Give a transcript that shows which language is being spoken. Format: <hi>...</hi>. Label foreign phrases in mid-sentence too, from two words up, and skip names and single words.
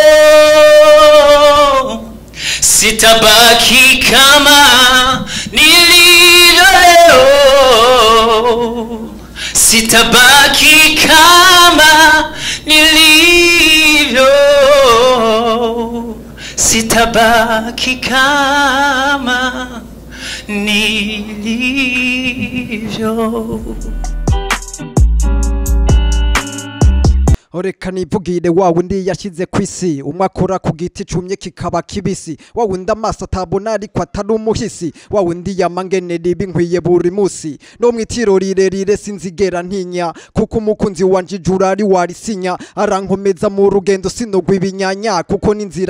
<sw>sitabaki kama nilivyo leo, sitabaki kama nilivyo, sitabaki kama nilivyo.</sw> <rn>Oreka nivugire wa wundi yashize kwisi, umwakora ku giti cumye kikaba kibisi, wa wundi amaso atabona ariko atari umuhisi, wa wundi yamangene ribi nkwiye buri musi, no mwitiro rirerire sinzigera ntinya, kuko umukunzi wanje ijuru ari warisinya, arankomeza mu rugendo sinogwa ibinyanya, kuko n'inzira</rn>